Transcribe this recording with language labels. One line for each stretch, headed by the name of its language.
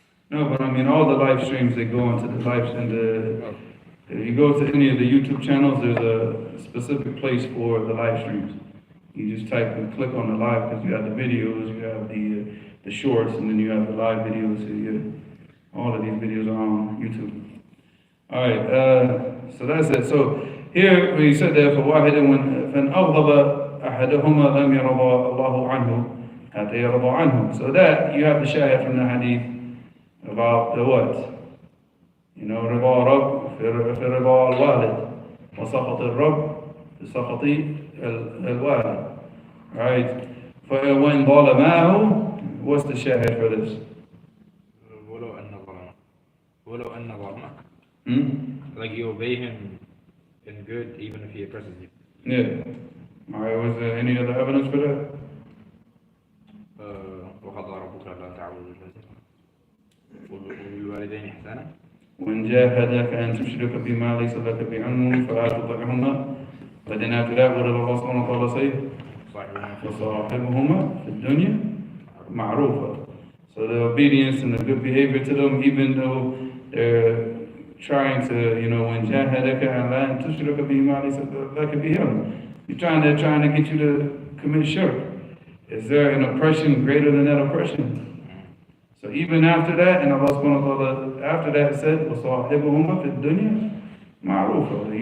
English: No, but I mean, all the live streams that go into the live stream, if you go to any of the YouTube channels, there's a specific place for the live streams. You just type and click on the live, because you have the videos, you have the shorts, and then you have the live videos. So all of these videos are on YouTube. All right, so that's it. So here we said that for
Arabic: واحد فإن أغضب أحدهما لم يرضى الله عنه حتى يرضى عنه. So that you have the shahid from the hadith about the what?
English: You know,
Arabic: رضا رب في رضا الوالد وسخط الرب في سخط الوالد.
English: Right?
Arabic: فإن ظلماه,
English: what's the shahid for this?
Arabic: ولو أن ظلمه.
English: Like you obey him in good even if he oppresses you. Yeah. Alright, was there any other evidence for that?
Arabic: وقضى ربك ألا تعبدوا وبالوالدين إحسانا. وإن جاهدك أن تشرك بما ليس لك بعلم فلا تطعهما.
English: But then after that, what did Allah subhanahu wa ta'ala say?
Arabic: فصاحبهما في الدنيا معروفة.
English: So the obedience and the good behavior to them, even though they're trying to, you know, when jahadaka and tushrika bima laysa laka bihi, you're trying to get you to commit shirk. Is there an oppression greater than that oppression? So even after that, and Allah subhanahu wa ta'ala after that said,
Arabic: وَصَاحِبُهُمَا فِي الدُّنْيَا مَعْرُوفًا.